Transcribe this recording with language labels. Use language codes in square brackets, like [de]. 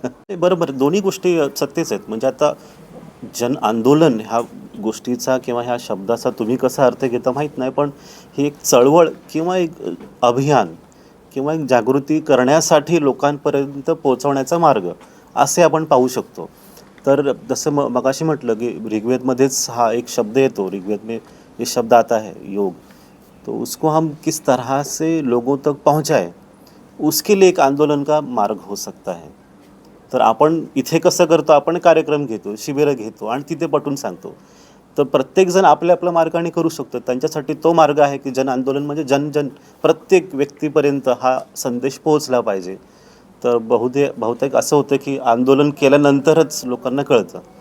[mr] बरोबर, दोन्ही गोष्टी सत्यच आहेत. म्हणजे आता जन आंदोलन ह्या गोष्टीचा किंवा ह्या शब्दाचा तुम्ही कसा अर्थ घेता माहीत नाही, पण ही एक चळवळ किंवा एक अभियान किंवा एक जागृती करण्यासाठी लोकांपर्यंत पोहोचवण्याचा मार्ग असे आपण पाहू शकतो. तर जसं मगाशी म्हटलं की ऋग्वेदमध्येच हा एक शब्द येतो, [hi] ऋग्वेद में ये शब्द आता है योग, तो उसको हम किस तरह से लोगों तक पहुँचाएं उसके लिए एक आंदोलन का मार्ग हो सकता है. [mr] तर आपण इथे कसं करतो, आपण कार्यक्रम घेतो, शिबिरं घेतो आणि तिथे पटवून सांगतो. तर प्रत्येकजण आपल्या आपल्या मार्गाने करू शकतो. त्यांच्यासाठी तो मार्ग आहे की जन आंदोलन म्हणजे प्रत्येक व्यक्तीपर्यंत हा संदेश पोहोचला पाहिजे. तर बहुतेक असं होतं की आंदोलन केल्यानंतरच लोकांना कळतं.